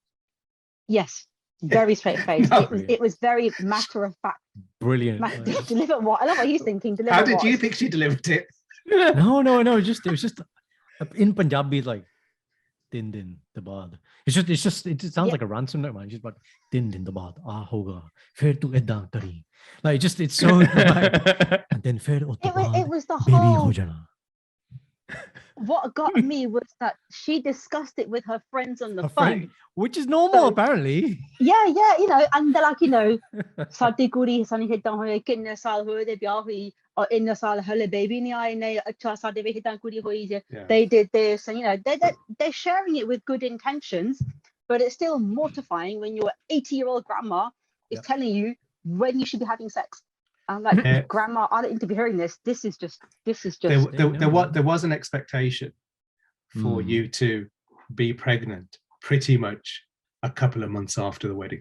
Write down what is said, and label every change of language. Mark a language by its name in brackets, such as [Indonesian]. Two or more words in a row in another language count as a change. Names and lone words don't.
[English] yes, very straight face. No. It was very matter of fact. Brilliant. Deliver what? I love what he's thinking. Deliver How did what? you think she delivered it? No. It was just in Punjabi, it's like [Punjabi] ਦਿਨ ਦਿਨ ਦੇ ਬਾਅਦ. [English] It sounds like a ransom note, man. It's just like [Punjabi] ਦਿਨ ਦਿਨ ਦੇ ਬਾਅਦ. ਹੋਗਾ। ਫਿਰ ਤੂੰ ਇੱਦਾਂ ਕਰੀਂ. [English] Like it's so dramatic. And then fir ut It was the [Punjabi] baby ho [English] whole. [Punjabi] jana. [English] What got me was that she discussed it with her friends on the A phone. friend, which is normal So- apparently. Yeah, and they're like, [Punjabi] ਸਾਡੀ ਕੁੜੀ ਸਾਨੂੰ ਹਿੱਦਾਂ ਹੋਏ ਕਿੰਨੇ ਸਾਲ ਹੋਏ ਦੇ ਵਿਆਹ ਹੋਈ ਔਰ ਇੰਨੇ ਸਾਲ ਹਲੇ ਬੇਬੀ ਨਹੀਂ ਆਏ ਨੇ ਅੱਛਾ ਸਾਡੇ ਵੀ ਹਿੱਦਾਂ ਕੁੜੀ ਹੋਈ ਜੇ [English] they did this and they're sharing it with good intentions, but it's still mortifying when your 80-year-old grandma is telling you when you should be having sex. I'm like, grandma, I don't need to be hearing this. This is just There was an expectation for you to be pregnant pretty much a couple of months after the wedding.